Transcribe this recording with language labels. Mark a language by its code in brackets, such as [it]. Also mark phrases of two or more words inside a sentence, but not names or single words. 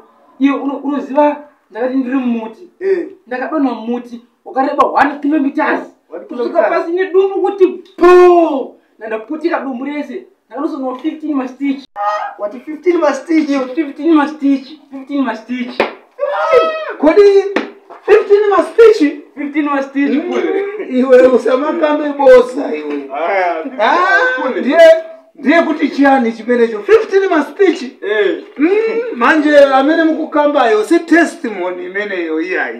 [sn] Iyo unoziva ndakati ndiri mumuti. Ndakadonha mumuti wakareba 1 kilometers. Kusvika pasi nedumbu kuti po. Ndandaputika dumbu rese. Ndakanosonawo 15 mastitch. [en] What 15 mastitch? [sn] 15 mastitch. 15 mastitch. Kodi 15 mastitch? 15 mastitch. [ny] Iwe usamakamba bosa iwe. Ndiye kuti chiani chimenecho 15 mastitch. Manje amene mukukambayo si testimony imeneyo iyayi.